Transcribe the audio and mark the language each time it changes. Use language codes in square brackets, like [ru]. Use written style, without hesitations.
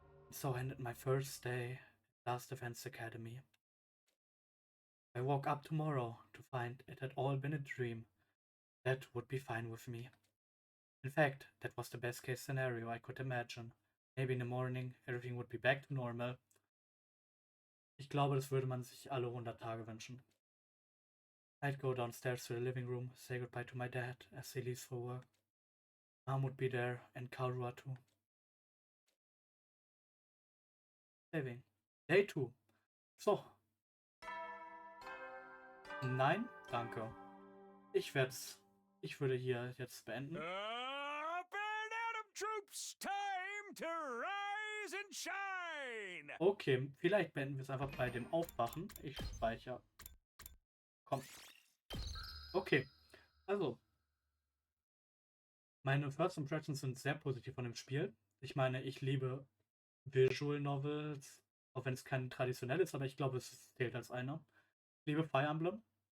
[en] So ended my first day at Last Defense Academy. I woke up tomorrow to find it had all been a dream. That would be fine with me. In fact, that was the best case scenario I could imagine. Maybe in the morning everything would be back to normal. [de] Ich glaube, das würde man sich alle 100 Tage wünschen. [en] I'd go downstairs to the living room, say goodbye to my dad as he leaves for work. Mom would be there and Karua too. Saving. Day 2. So. [de] Nein, danke. Ich würde hier jetzt beenden. [en] Up and Adam troops, time to rise and shine. [de] Okay, vielleicht beenden wir es einfach bei dem Aufwachen. Ich speichere. Komm. Okay, also. Meine First Impressions sind sehr positiv von dem Spiel. Ich meine, ich liebe Visual Novels, auch wenn es kein traditionell ist, aber ich glaube, es zählt als einer. Ich liebe Fire Emblem.